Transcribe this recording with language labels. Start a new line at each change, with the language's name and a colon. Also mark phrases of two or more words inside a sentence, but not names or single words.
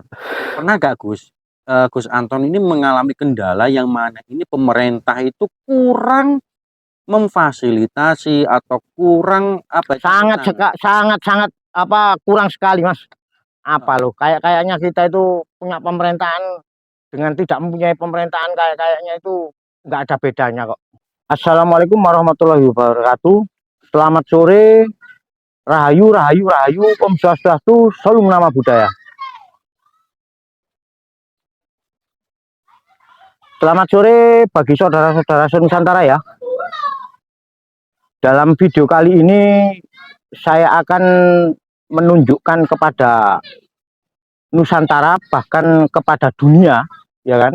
Indonesian: Pernah gak Gus, Gus Anton ini mengalami kendala yang mana ini pemerintah itu kurang memfasilitasi atau kurang apa? Sangat apa kurang sekali, Mas. Apa loh? Kayaknya kita itu punya pemerintahan dengan tidak mempunyai pemerintahan kayaknya itu nggak ada bedanya kok.
Arabic: السلام عليكم ورحمة الله وبركاته.
Indonesian: Selamat sore. Rahayu, rahayu, rahayu.
Balinese: Om Swastiastu.
Indonesian: Salam nama budaya. Selamat sore bagi saudara-saudara Nusantara ya. Dalam video kali ini saya akan menunjukkan kepada Nusantara bahkan kepada dunia, ya kan?